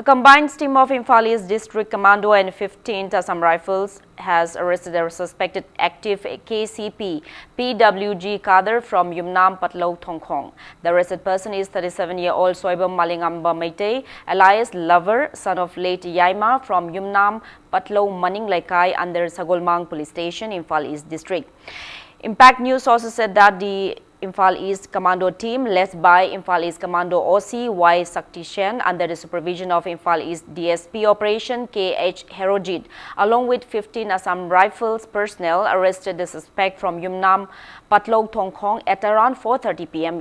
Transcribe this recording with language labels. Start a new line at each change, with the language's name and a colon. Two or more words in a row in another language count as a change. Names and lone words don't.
English: A combined team of Imphal East District Commando and 15th Assam Rifles has arrested a suspected active KCP PWG cadre from Yumnam Patlau Thongkhong. The arrested person is 37-year-old Soibam Malingamba Meitei, alias Lover, son of late Yaima from Yumnam Patlau Maning Laikai under Sagolmang Police Station, Imphal East District. Impact News sources said that the Imphal East Commando team, led by Imphal East Commando OC Y Sakti Shen under the supervision of Imphal East DSP Operation KH Herojit, along with 15 Assam Rifles personnel, arrested the suspect from Yumnam Patlau Thongkhong at around 4:30 p.m.